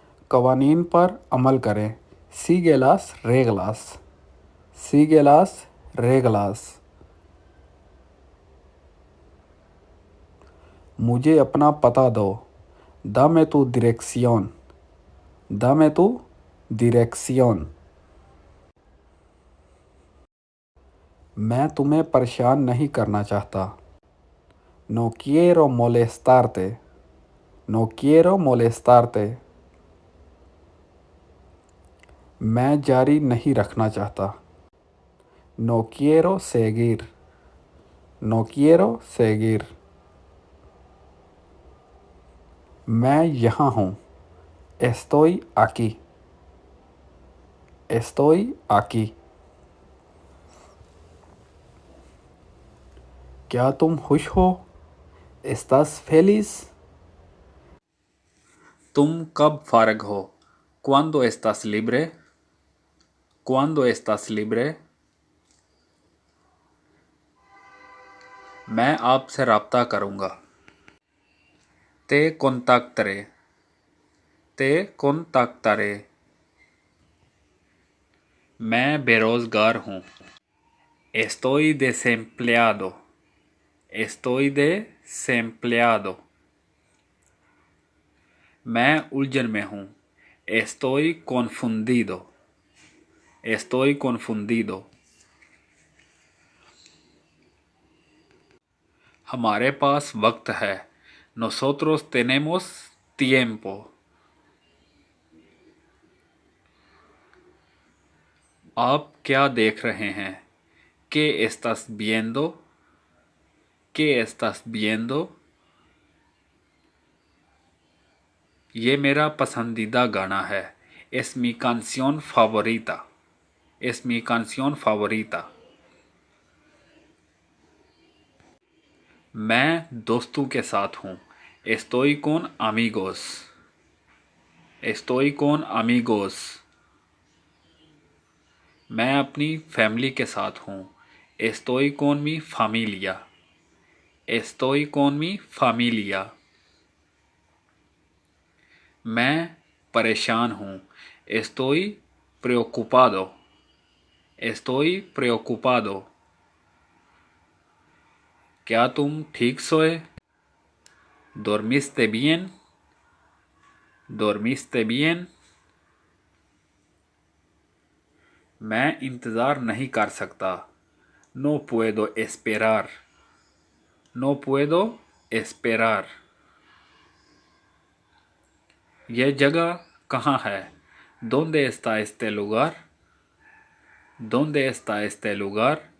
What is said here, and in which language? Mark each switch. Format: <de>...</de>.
<hi>कवानीन पर अमल करें,</hi> <es>sigue las reglas, sigue las reglas।</es> <hi>मुझे अपना पता दो,</hi> <es>dame tu dirección, dame tu dirección।</es> <hi>मैं तुम्हें परेशान नहीं करना चाहता,</hi> <es>no quiero molestarte, no quiero molestarte।</es> <hi>मैं जारी नहीं रखना चाहता,</hi> <es>no quiero seguir, no quiero seguir।</es> <hi>मैं यहाँ हूँ,</hi> <es>estoy aquí, estoy aquí।</es> <hi>क्या तुम खुश हो,</hi> <es>estás feliz।</es> <hi>तुम कब फारग हो,</hi> <es>cuando estás libre, cuando estás libre।</es> <hi>मैं आपसे रब्ता करूँगा,</hi> <es>te contactaré, te contactaré।</es> <hi>मैं बेरोज़गार हूँ,</hi> <es>estoy desempleado, estoy desempleado।</es> <hi>मैं उलझन में हूँ,</hi> <es>estoy confundido, estoy confundido।</es> <hi>हमारे पास वक्त है,</hi> <es>nosotros tenemos tiempo।</es> <hi>आप क्या देख रहे हैं,</hi> <es>¿qué estás viendo, qué estás viendo।</es> <hi>ये मेरा पसंदीदा गाना है,</hi> <es>es mi canción favorita, es mi canción favorita।</es> <hi>मैं दोस्तों के साथ हूँ,</hi> <es>estoy con amigos, estoy con amigos।</es> <hi>मैं अपनी फैमिली के साथ हूँ,</hi> <es>estoy con mi familia, estoy con mi familia।</es> <hi>मैं परेशान हूँ,</hi> <es>estoy preocupado, estoy preocupado।</es> <hi>क्या तुम ठीक सोए,</hi> <es>dormiste bien, dormiste bien।</es> <hi>मैं इंतज़ार नहीं कर सकता,</hi> <es>no puedo esperar, no puedo esperar।</es> <hi>यह जगह कहाँ है,</hi> <es>¿dónde está este lugar, ¿dónde está este lugar।</es>